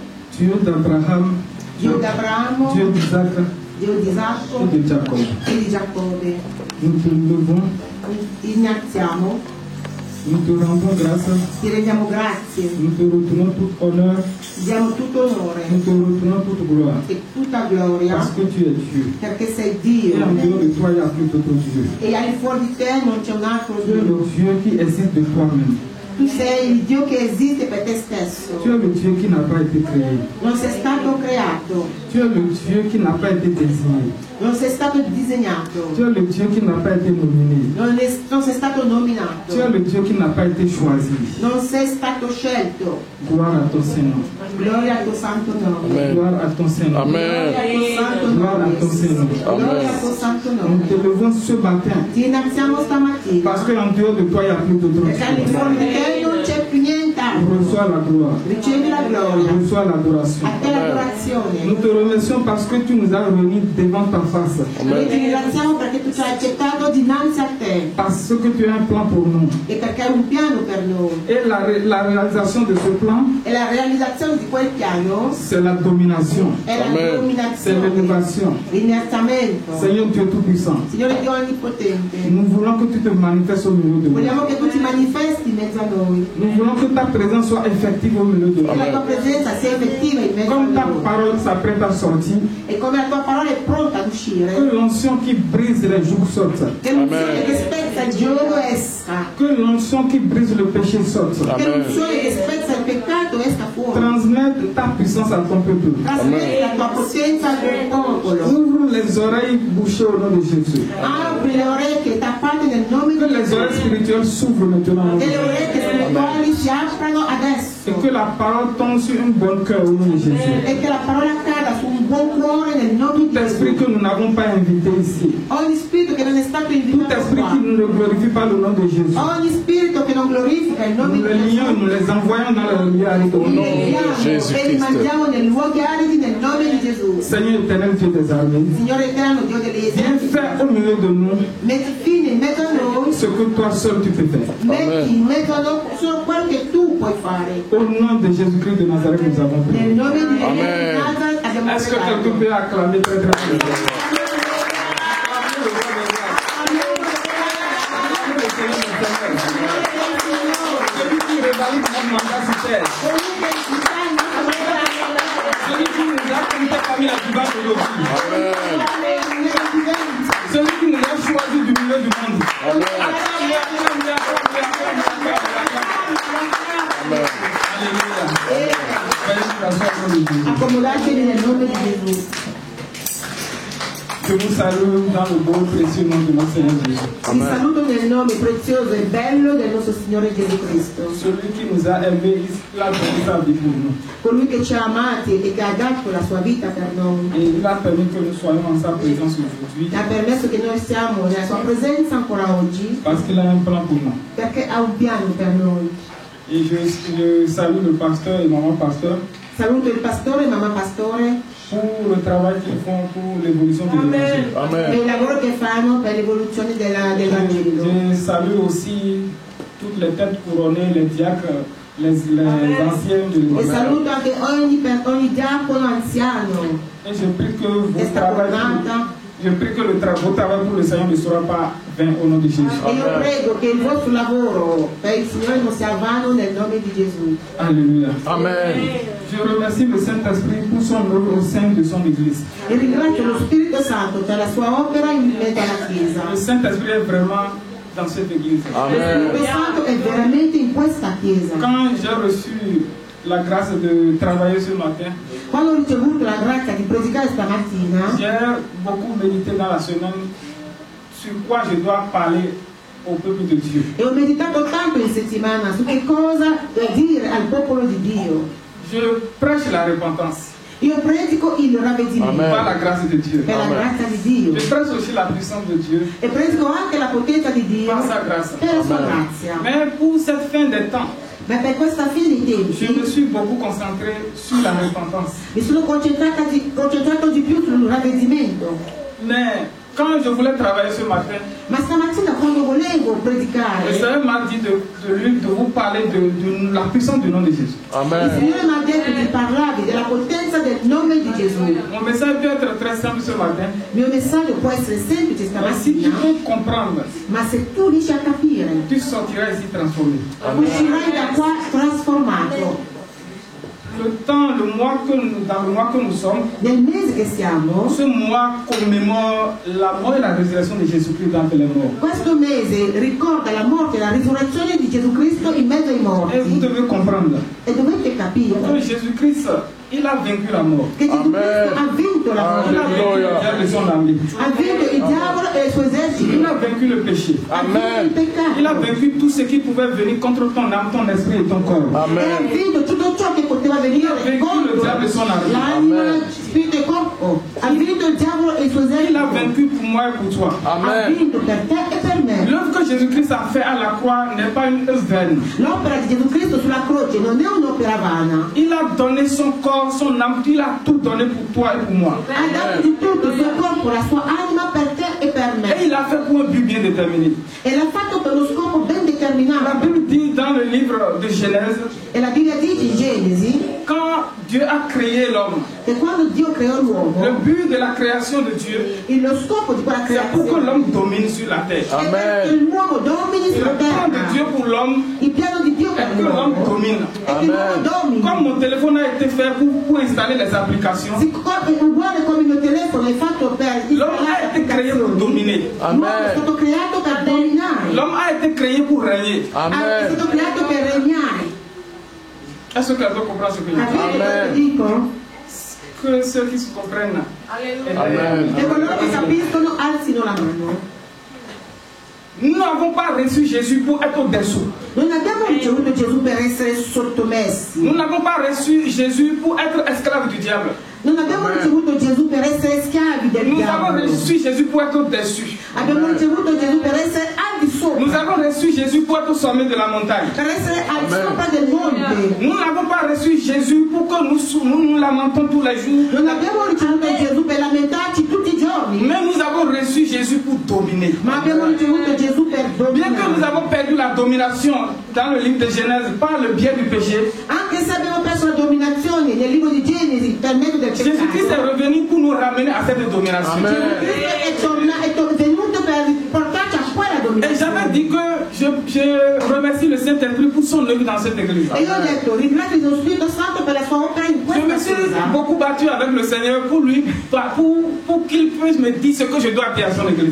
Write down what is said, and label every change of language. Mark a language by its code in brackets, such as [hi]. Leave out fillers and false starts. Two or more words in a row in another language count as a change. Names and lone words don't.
[fr] Dieu d'Abraham, [it] Dio di Abramo, [fr] Dieu d'Isaac [it] Dio di Isacco [fr] et de Jacob. [it] e di Giacobbe. [fr] Nous te levons, [it] Ti ringraziamo, [fr] nous te rendons grâce, [it] ti rendiamo grazie, [fr] nous te retournons tout honneur, [it] ti diamo tutto onore [fr] nous te retournons toute gloire. [it] e tutta gloria, [fr] Parce que tu es Dieu. [it] perché sei [fr] Et en [it] Dio [fr] dehors de toi, il n'y a plus d'autre Dieu. [it] e al di fuori di te non c'è un altro [fr] Tu es [it] Dio. [fr] le Dieu qui existe de toi-même. [it] Tu sei il Dio che esiste per te stesso. [fr] Tu es le Dieu qui n'a pas été créé. [it] Non sei stato creato, [fr] Tu es le Dieu qui n'a pas été désigné. [it] non sei stato disegnato, [fr] Tu es le Dieu qui n'a pas été nominé. [it] non sei stato nominato, [fr] Tu es le Dieu qui n'a pas été choisi. [it] non sei stato scelto. [fr] Gloire à ton Seigneur. [it] Gloria al tuo santo nome. Amen. [fr] Gloire à ton Seigneur. Amen. [it] Gloria al tuo santo [fr] Gloire à [it] nome. [fr] ton Seigneur. [it] Gloria al tuo santo [fr] Nous [it] nome. [fr] te levons ce matin [it] Ti ringraziamo stamattina [fr] parce qu'en dehors de toi, il n'y a plus d'autre [it] perché al di [fr] Dieu. [it] fuori di te non c'è più nient'altro. [fr] Reçois la gloire. [it] Ricevi la gloria, [fr] Reçois l'adoration. [it] a te l'adorazione. [fr] Nous te remercions parce que tu nous as réunis devant ta face. [it] Noi ti ringraziamo perché tu ci hai accettato dinanzi a te [fr] Parce que tu as un plan pour nous. [it] e perché hai un piano per noi. [fr] Et la réalisation de ce plan, [it] E la realizzazione di quel piano [fr] c'est la domination. [it] è la Amen. [fr] C'est [it] dominazione, [fr] l'élévation. [it] l'innalzamento. [fr] Seigneur Dieu Tout-Puissant, [it] Signore Dio Onnipotente, [fr] nous voulons que tu te manifestes au milieu de nous. [it] vogliamo che tu ti manifesti in mezzo a noi, [fr] Nous voulons que ta présence soit effective au milieu de nous. [it] che la tua presenza sia effettiva in mezzo a [fr] Comme ta [it] noi [fr] parole s'apprête à sortir, [it] e come la tua parola è pronta ad uscire, [fr] que l'onction qui brise les jours sorte. [it] che l'unzione che spezza il gioco esca, [fr] Que l'onction qui brise le péché sorte. [it] che Amen. l'unzione che spezza il peccato esca fuori. [fr] Transmette ta puissance à ton peuple. [it] Trasmetti la tua potenza al tuo popolo. [fr] Ouvre les oreilles bouchées au nom de Jésus. [it] Apri le orecchie tappate nel nome [fr] Que [it] di [fr] les oreilles [it] Gesù. [fr] spirituelles s'ouvrent maintenant. au nom de [it] Che le [fr] Jésus. [it] orecchie spirituali si aprano [fr] Et [it] adesso. [fr] que la parole tombe sur un bon cœur au nom de Jésus. [it] E che la parola cada su un buon cuore nel nome di [fr] Tout esprit [it] Gesù. [fr] que nous n'avons pas invité ici, [it] Ogni spirito che non è stato [fr] tout [it] invitato [fr] esprit [it] qua, [fr] qui ne glorifie pas le nom de Jésus, [it] ogni spirito che non glorifica il nome [fr] nous [it] di [fr] les lions et [it] Gesù, [fr] nous les envoyons dans le lieu aride au [it] li [fr] nom de Jésus. [it] leghiamo Gesù e li Cristo. mandiamo nei luoghi aridi nel nome di Gesù. [fr] Seigneur éternel Dieu des armées, [it] Signore eterno, Dio degli [fr] viens [it] eserciti, [fr] faire au milieu de nous [it] metti fine in mezzo a noi, [fr] ce que toi seul tu peux faire. [it] metti in mezzo a noi solo quello che tu puoi fare. [fr] Au nom de Jésus-Christ de Nazareth, nous avons [it] Nel [fr] prié. [it] nome di Gesù Amen. di Nazareth abbiamo [fr] Est-ce que quelqu'un [it] pregato. [fr] peut acclamer très très fort? Celui qui revalide mon mandat sur terre. Celui qui nous a parmi la diva aujourd'hui. Celui qui nous a choisi du milieu du monde. Alléluia. [it] Accomodatevi nel nome di Gesù. [fr] Je vous salue dans le beau précieux nom de notre Seigneur Jésus. [it] Vi saluto nel nome prezioso e bello del nostro Signore Gesù Cristo, [fr] Celui qui nous a aimés, il a donné sa vie pour nous. [it] colui che ci ha amati e che ha dato la sua vita per noi. [fr] Et il a permis que nous soyons en sa présence aujourd'hui. [it] Ha permesso che noi siamo nella sua presenza ancora oggi [fr] Parce qu'il a un plan pour nous. [it] perché ha un piano per noi. [fr] Et je salue le pasteur et maman pasteur [it] Saluto il pastore e mamma pastore [fr] pour le travail qu'ils font pour l'évolution de l'évangile. [it] per Amen. il lavoro che fanno per l'evoluzione dell'Evangelo. [fr] Je salue aussi toutes les têtes couronnées, les diacres, les anciens de [it] E [fr] l'évangile. [it] saluto anche ogni diacono anziano [fr] Et je prie que [it] che [fr] vos [it] sta [fr] travail, [it] coronata. [fr] je prie que votre travail pour le Seigneur ne sera pas vain au nom de Jésus. [it] E io prego che il vostro lavoro per il Signore non sia vano nel nome di Gesù. [fr] Alléluia. Amen. Je remercie le Saint-Esprit pour son œuvre au sein de son Église. [it] E ringrazio lo Spirito Santo per la sua opera in mezzo alla Chiesa. [fr] Le Saint-Esprit est vraiment dans cette Église. [it] Lo Amen. Spirito Santo è veramente in questa Chiesa. [fr] Quand j'ai reçu la grâce de travailler ce matin, [it] Quando ho ricevuto la grazia di predicare stamattina, [fr] j'ai beaucoup médité dans la semaine sur quoi je dois parler au peuple de Dieu. [it] e ho meditato tanto in settimana su che cosa dire al popolo di Dio. [fr] Je prêche la repentance [it] Io predico il ravvedimento Amen. [fr] par la grâce de Dieu. [it] per la Amen. grazia di Dio [fr] Je prêche aussi la puissance de Dieu [it] e predico anche la potenza di Dio [fr] par sa grâce. [it] per la sua Amen. grazia. [fr] Mais pour cette fin des temps, [it] Ma per questa fine dei [fr] je me [it] tempi [fr] suis beaucoup concentré sur la repentance. [it] mi sono concentrato di più sul ravvedimento. [fr] Mais Quand je voulais travailler ce matin, [it] Ma stamattina quando volevo [fr] le [it] predicare, [fr] Seigneur m'a dit de vous parler de la puissance du nom de Jésus. [it] il Amen. Signore mi ha detto di parlarvi della potenza del nome di Gesù. [fr] Mon message peut être très simple ce matin. [it] Il mio messaggio può essere semplice [fr] Mais si tu [it] stamattina, [fr] peux comprendre, [it] ma se tu riesci a capire, [fr] tu sortiras ici transformé. [it] uscirai da qua trasformato. [fr] Dans le mois que nous sommes, [it] Nel mese che siamo, [fr] ce mois commémore la mort et la résurrection de Jésus-Christ d'entre les morts. [it] questo mese ricorda la morte e la risurrezione di Gesù Cristo in mezzo ai [fr] Et vous [it] morti. [fr] devez comprendre [it] E dovete capire [fr] que Jésus-Christ, il a vaincu la mort. [it] che Gesù Cristo ha vinto la [fr] Il a [it] morte, [fr] vaincu le diable et son armée. [it] ha vinto il diavolo e il suo esercito, [fr] Il a vaincu le péché. [it] ha vinto il Amen. [fr] Il a [it] peccato [fr] vaincu tout ce qui pouvait venir contre ton âme, ton esprit et ton corps. [it] e ha Amen. vinto tutto ciò che poteva venire contro l'anima, spirito e corpo. Ha vinto il diavolo e il suo [fr] Il a [it] esercito, [fr] vaincu pour moi et pour toi. [it] ha Amen. vinto per te e per me. [fr] L'œuvre que Jésus-Christ a fait à la croix n'est pas une œuvre vaine. [it] L'opera di Gesù Cristo sulla croce non è un'opera vana, [fr] Il a donné son corps, son âme, il a tout donné pour toi et pour moi. [it] ha dato di tutto il suo corpo, la sua anima per te e per [fr] Et [it] me, [fr] il l'a fait pour un but bien déterminé. [it] e l'ha fatto per uno scopo ben [fr] La [it] determinato. [fr] Bible dit dans le livre de Genèse, [it] E la Bibbia dice in Genesi [fr] quand Dieu a créé l'homme, [it] che quando Dio creò [fr] le [it] l'uomo, [fr] but de la création de Dieu, [it] lo scopo di quella [fr] c'est pour que [it] creazione [fr] l'homme domine sur la terre. [it] è perché l'uomo domini [fr] Et [it] sulla [fr] le plan de [it] terra. [fr] Dieu pour l'homme [it] Il piano di Dio per [fr] est que l'homme [it] l'uomo [fr] domine. [it] è che l'uomo domini. [fr] Comme mon téléphone a été fait pour installer les applications, [it] Siccome è uguale come il mio telefono è fatto per [fr] l'homme a été créé pour dominer. [it] L'uomo è stato creato per dominare, [fr] L'homme a été créé pour régner. [it] è Amen. stato creato per regnare. [fr] Est-ce que quelqu'un comprend ce que je dis? [it] Capite cosa dico? [fr] Que ceux qui se comprennent. Amen. [it] E coloro che capiscono alzino la mano. [fr] Nous n'avons pas reçu Jésus pour être au-dessous. [it] Non abbiamo ricevuto Gesù per essere sottomessi. [fr] Nous n'avons pas reçu Jésus pour être esclave du diable. [it] Non abbiamo ricevuto Gesù per essere schiavi del [fr] Nous avons [it] diavolo. [fr] reçu Jésus pour être au-dessus. [it] Abbiamo ricevuto Gesù per essere al di [fr] Nous [it] sopra, [fr] avons reçu Jésus pour être au sommet de la montagne. [it] per essere al di sopra del monte. [fr] Nous n'avons pas reçu Jésus pour que nous lamentons tous les jours. [it] Non abbiamo ricevuto Gesù per lamentarci tutti i giorni, [fr] Mais nous avons reçu Jésus pour dominer. [it] ma abbiamo ricevuto Gesù per [fr] Bien que nous [it] dominare. [fr] avons perdu la domination dans le livre de Genèse par le biais du péché, [it] Anche se abbiamo perso la dominazione nel libro di Genesi per mezzo del [fr] Jésus-Christ est [it] peccato, [fr] revenu pour nous ramener à cette domination. Amen. [it] Cristo è venuto per portarci a quella [fr] Et [it] dominazione. [fr] j'avais dit que je remercie le Saint-Esprit pour son œuvre dans cette église. [it] E io ho detto, ringrazio lo Spirito Santo per la sua opera in [fr] Je me [it] questa [fr] suis [it] chiesa. [fr] beaucoup battu avec le Seigneur pour lui, pour qu'il puisse me dire ce que je dois dire à son église.